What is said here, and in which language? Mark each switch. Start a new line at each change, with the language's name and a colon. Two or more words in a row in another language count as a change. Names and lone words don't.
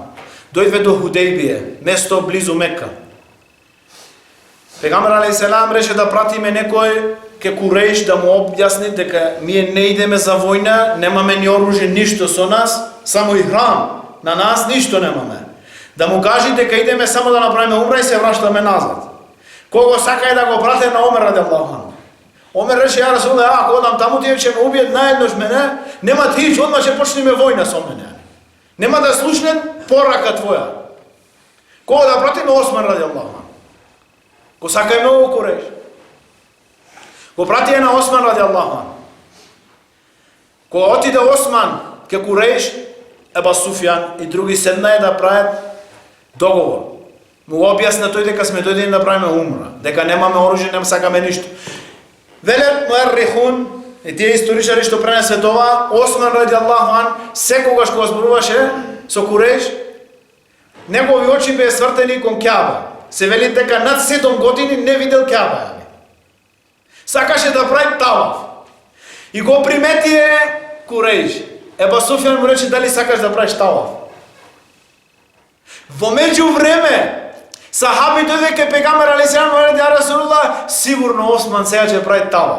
Macedonian: Дојде до Худејбие, место близу Мека. Пегамбер алейхиселам рече да пратиме некој ке Курејш да му објасни дека ние не идеме за војна, немаме ни оружје, ништо со нас, само и храм. На нас ништо немаме. Да му кажи дека идеме само да направиме умра и се враќаме назад. Кого сака да го прате на Омер
Arabic: رضي الله عنه.
Macedonian: Омер рече
Arabic: يا رسول الله,
Macedonian: ако одам таму тие ќе ме убијат наеднош мене, нема тич, одма ќе почнеме војна со мене. Нема да слушнем порака твоја. Кого да пратиме Осман
Arabic: رضي الله عنه.
Macedonian: Го сака и многу Курејш. Го прати на Осман
Arabic: رضي الله عنه.
Macedonian: Кога отиде Осман ке Курејш, Еба Суфјан и други седнаe да прават договор. Му објасна тој дека сме дојдени да правиме умра, дека немаме оружје, не сакаме ништо. Велет муеррихун, и тие историчари што пренесе тоа, Осман
Arabic: رضي الله عنه,
Macedonian: секогаш кога зборуваше со Курејш, негови очи беа свртени кон Кјаба. Се вели дека над 7 години не видел Кјаба. Сакаше да прави таваф. И го приметие Курејш. Еба Суфјан му рече дали сакаш да правиш таваф. Во меѓувреме сахаби дојде ке пегамбер алейхиселам рече
Arabic: يا رسول الله,
Macedonian: сигурно Осман сега ќе прави таваф.